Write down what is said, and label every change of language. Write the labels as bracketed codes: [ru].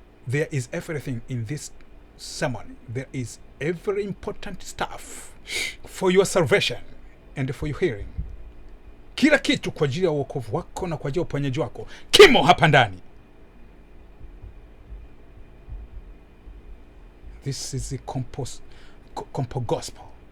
[en] There is everything in this sermon. There is every important stuff for your salvation and for your hearing. [sw] Kila kitu kwa ajili ya wokovu wako na kwa ajili ya uponyaji wako kimo hapa ndani. [en] This is the compo gospel.